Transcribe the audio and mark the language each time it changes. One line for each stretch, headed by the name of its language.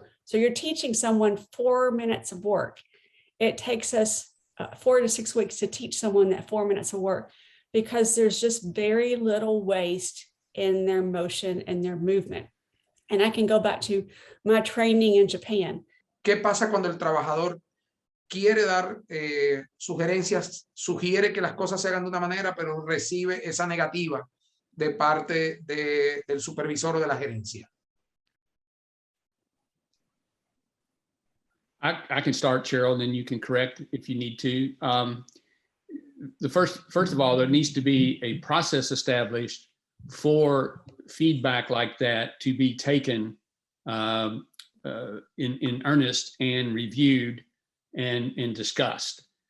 English: So you're teaching someone 4 minutes of work. It takes us 4 to 6 weeks to teach someone that 4 minutes of work, because there's just very little waste in their motion and their movement. And I can go back to my training in Japan.
Spanish: ¿Qué pasa cuando el trabajador quiere dar sugerencias, sugiere que las cosas se hagan de una manera, pero recibe esa negativa de parte del supervisor o de la gerencia?
English: I can start, Cheryl, and then you can correct if you need to. First of all, there needs to be a process established for feedback like that to be taken in earnest and reviewed and discussed.